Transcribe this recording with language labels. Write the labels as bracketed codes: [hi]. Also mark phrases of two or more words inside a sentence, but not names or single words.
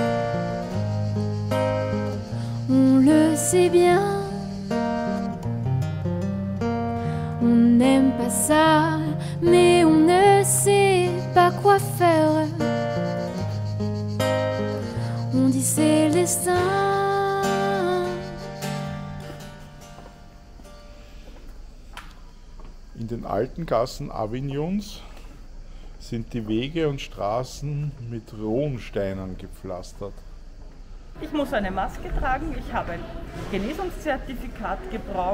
[fr] On le sait bien. On n'aime pas ça, mais on ne sait pas quoi faire. On dit c'est le destin. [de] In den alten Gassen Avignons sind die Wege und Straßen mit Rohensteinen gepflastert. Ich muss eine Maske tragen, ich habe ein Genesungszertifikat gebraucht.